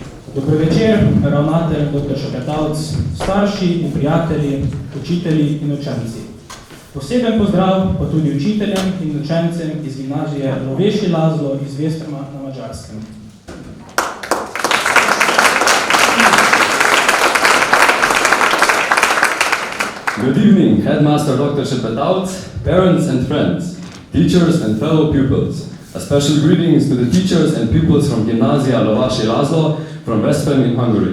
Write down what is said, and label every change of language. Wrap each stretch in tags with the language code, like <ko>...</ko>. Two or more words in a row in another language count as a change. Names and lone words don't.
<sl>Dober večer, ravnatelj, dr. Šepetavc, starši in prijatelji, učitelji in učenci. Poseben pozdrav pa tudi učiteljem in učencem iz gimnazije Novejši Lazlo iz Vestrma na Mađarskem.</sl> <en>Good evening, Headmaster Dr. Šepetavc, parents and friends, teachers and fellow pupils. A special greetings to the teachers and pupils from Gimnazija Novejši Lazlo from Veszprém in Hungary.</en>